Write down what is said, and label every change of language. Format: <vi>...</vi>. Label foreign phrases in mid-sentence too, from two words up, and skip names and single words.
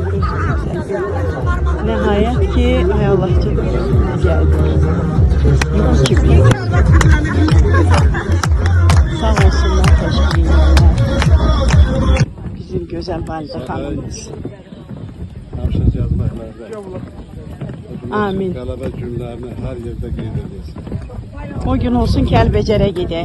<tr>Nihayet ki, ay Allah canım, geldi. Yok gibi. Sağ olsunlar, teşekkür ederler. Bizim güzel valide hanımız. Amin.</tr> <az>Qələbə günlərini hər yerdə qeyd edirsin. O gün olsun Kəlbəcərə gedək.</az>